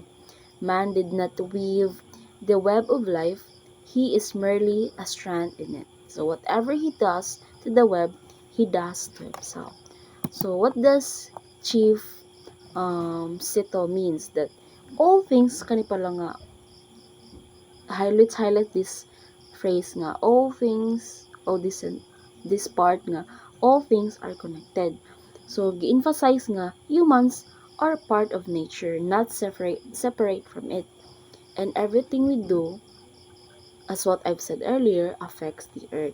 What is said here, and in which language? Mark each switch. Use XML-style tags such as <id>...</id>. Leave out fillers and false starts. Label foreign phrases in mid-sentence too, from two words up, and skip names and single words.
<en>Man did not weave the web of life. He is merely a strand in it. So whatever he does to the web, he does to himself. So what does Chief Sito means? That all things</en> <ceb>kanipala nga</ceb> <en>highlight this phrase nga all things this part nga all things are connected. So</en> <ceb>gi-emphasize nga</ceb> <en>humans are part of nature, not separate from it. And everything we do, as what I've said earlier, affects the earth.</en>